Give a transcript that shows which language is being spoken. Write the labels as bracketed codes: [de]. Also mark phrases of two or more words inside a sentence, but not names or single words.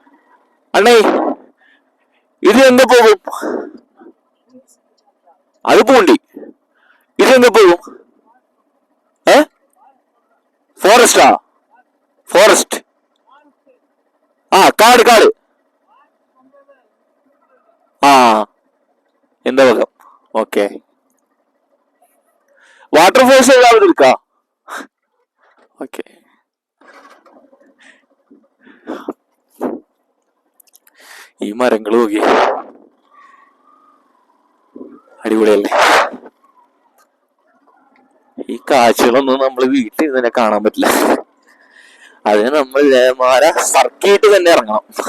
[ta] அண்ணே இது எங்க போகும்? அது பூண்டி. இது எங்க போகும்? ஃபாரஸ்ட் காடு எந்த பக்கம்? ஓகே. [en] water falls [ta] ஏதாவது இருக்கா? ஓகே. [ml] ഈ മരങ്ങളും ഒക്കെ അടിപൊളിയല്ലേ. ഈ കാഴ്ചകളൊന്നും നമ്മൾ വീട്ടിൽ തന്നെ കാണാൻ പറ്റില്ല. അതിന് നമ്മൾ സർക്കിയിട്ട് തന്നെ ഇറങ്ങണം.